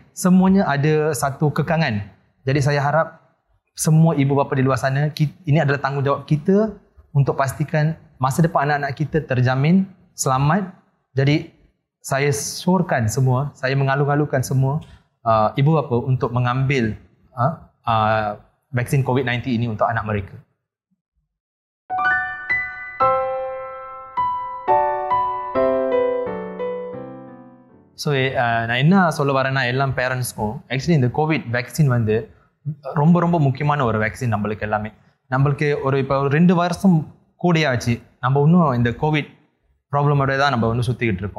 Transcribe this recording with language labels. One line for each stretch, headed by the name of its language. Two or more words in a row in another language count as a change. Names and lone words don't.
Malay: Semuanya ada satu kekangan. Jadi saya harap semua ibu bapa di luar sana, ini adalah tanggungjawab kita untuk pastikan masa depan anak-anak kita terjamin, selamat. Jadi saya syorkan semua, saya mengalu-alukan semua ibu bapa untuk mengambil vaksin COVID-19 ini untuk anak mereka.
Tamil: So நான் என்ன சொல்ல வரேன்னா எல்லாம்
English: parents actually
Tamil: இந்த
English: COVID vaccine
Tamil: வந்து ரொம்ப ரொம்ப முக்கியமான ஒரு வேக்சின் நம்மளுக்கு எல்லாமே. நம்மளுக்கு இப்போ 2 வருஷம் கூடியாச்சு, நம்ம இன்னும் இந்த
English: COVID problem
Tamil: தான் நம்ம இன்னும் சுற்றிக்கிட்டு இருக்கோம்.